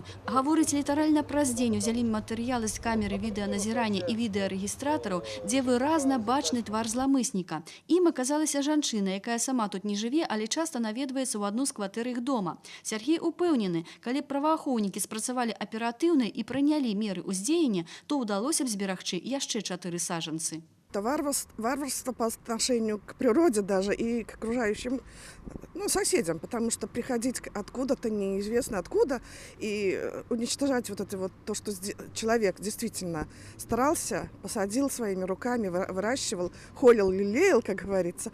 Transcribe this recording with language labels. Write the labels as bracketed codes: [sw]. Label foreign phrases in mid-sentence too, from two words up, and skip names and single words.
[be] Гаворыць, літаральна праз дзень узялі матэрыялы з камеры відэаназірання і відэарэгістратараў, дзе выразна бачны твар зламысніка. Ім аказалася жанчына, якая сама тут не жыве, але часта наведваецца ў адну з кватэр іх дома. Сергей упэўнены, калі б праваахоўнікі спрацавалі аператыўна і прынялі меры ўздзеяння, то ўдалося б зберагчы яшчэ 4 саджанцы. [ru] Это варварство по отношению к природе даже и к окружающим соседям, потому что приходить откуда-то неизвестно откуда и уничтожать вот это вот то, что человек действительно старался, посадил своими руками, выращивал, холил, лелеял, как говорится.